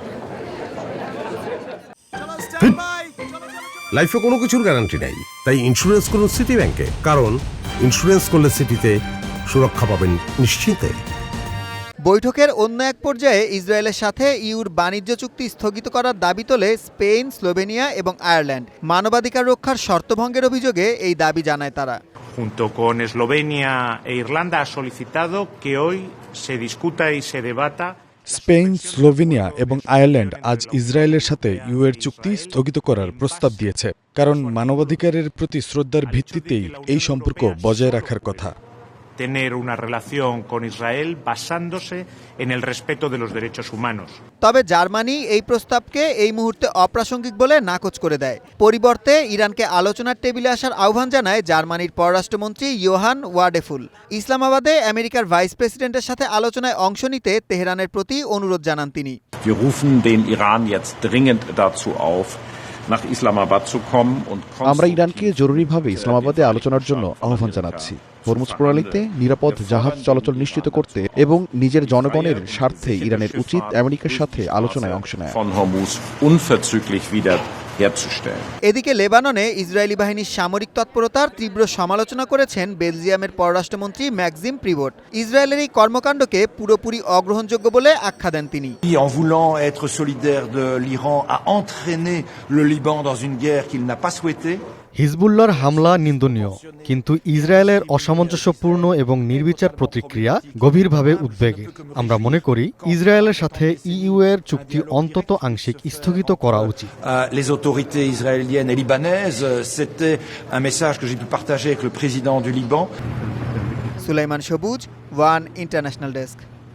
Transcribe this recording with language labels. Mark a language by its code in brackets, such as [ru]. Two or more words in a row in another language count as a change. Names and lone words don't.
[bn] লাইফে কোনো কিছুর গ্যারান্টি নাই, তাই ইন্স্যুরেন্স করুন সিটি ব্যাংকে, কারণ ইন্স্যুরেন্স করলে সিটিতে সুরক্ষা পাবেন নিশ্চিন্তে। বৈঠকের অন্য এক পর্যায়ে ইসরায়েলের সাথে ইউর বাণিজ্য চুক্তি স্থগিত করার দাবি তোলে স্পেন, স্লোভেনিয়া এবং আয়ারল্যান্ড। মানবাধিকার রক্ষার শর্তভঙ্গের অভিযোগে এই দাবি জানায় তারা। [es] Junto con Eslovenia e Irlanda ha solicitado que hoy se discuta y se debata. [bn] স্পেন, স্লোভেনিয়া এবং আয়ারল্যান্ড আজ ইসরায়েলের সাথে ইউএর চুক্তি স্থগিত করার প্রস্তাব দিয়েছে, কারণ মানবাধিকারের প্রতি শ্রদ্ধার ভিত্তিতেই এই সম্পর্ক বজায় রাখার কথা। [es] Tener una relación con Israel basándose en el respeto de los derechos humanos. [bn] তবে জার্মানি এই প্রস্তাবকে এই মুহূর্তে অপ্রাসঙ্গিক বলে নাকচ করে দেয়। পরিবর্তে ইরানকে আলোচনার টেবিলে আসার আহ্বান জানায় জার্মানির পররাষ্ট্রমন্ত্রী ইয়োহান ওয়াডেফুল। ইসলামাবাদে আমেরিকার ভাইস প্রেসিডেন্টের সাথে আলোচনায় অংশ নিতে তেহরানের প্রতি অনুরোধ জানান তিনি। [de] Wir rufen den Iran jetzt dringend dazu auf, nach Islamabad zu kommen und [bn] আমরা ইরানকে জরুরিভাবে ইসলামাবাদে আলোচনার জন্য আহ্বান জানাচ্ছি। হরমুজ প্রণালীতে নিরাপদ জাহাজ চলাচল নিশ্চিত করতে এবং নিজের জনগণের স্বার্থে ইরানের উচিত আমেরিকার সাথে আলোচনায় অংশ নেয়। [de] von Hormuz unverzüglich wieder herzustellen. [bn] এদিকে লেবাননে ইসরায়েলি বাহিনীর সামরিক তৎপরতার তীব্র সমালোচনা করেছেন বেলজিয়ামের পররাষ্ট্রমন্ত্রী ম্যাক্সিম প্রিভট। ইসরায়েলের এই কর্মকাণ্ডকে পুরোপুরি অগ্রহণযোগ্য বলে আখ্যা দেন তিনি। [fr] En voulant être solidaire de l'Iran a entraîné le Liban dans une guerre qu'il n'a pas souhaitée. [bn] হিজবুল্লাহর হামলা নিন্দনীয়, কিন্তু ইসরায়েলের অসামঞ্জস্যপূর্ণ এবং নির্বিচার প্রতিক্রিয়া গভীরভাবে উদ্বেগের। আমরা মনে করি ইসরায়েলের সাথে ইইউ এর চুক্তি অন্তত আংশিক স্থগিত করা উচিত। [fr] Les autorités israéliennes et libanaises, c'était un message que j'ai pu partager avec le président du Liban. [bn] সুলাইমান সবুজ, ওয়ান ইন্টারন্যাশনাল ডেস্ক।